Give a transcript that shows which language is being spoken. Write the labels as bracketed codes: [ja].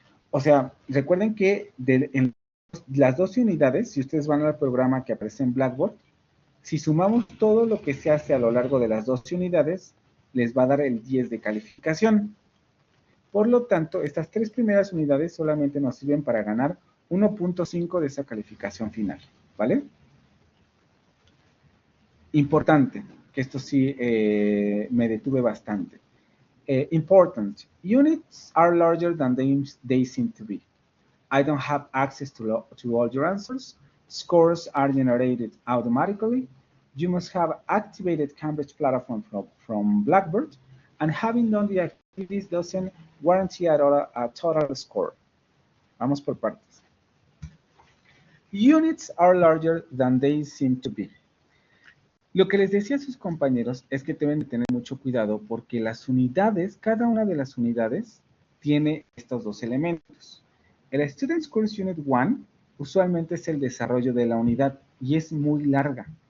[es] O sea, recuerden que en las 12 unidades, si ustedes van al programa que aparece en Blackboard, si sumamos todo lo que se hace a lo largo de las 12 unidades, les va a dar el 10 de calificación. Por lo tanto, estas 3 primeras unidades solamente nos sirven para ganar 1.5 de esa calificación final, ¿vale? Importante, que esto sí me detuve bastante. [en] Important, units are larger than they seem to be. I don't have access to all your answers. Scores are generated automatically. You must have activated Cambridge platform from Blackboard, and having done the activities doesn't guarantee a total score. [es] Vamos por partes. [en] Units are larger than they seem to be. [es] Lo que les decía a sus compañeros es que deben de tener mucho cuidado porque las unidades, cada una de las unidades tiene estos dos elementos. El Students Course Unit 1 usualmente es el desarrollo de la unidad y es muy larga.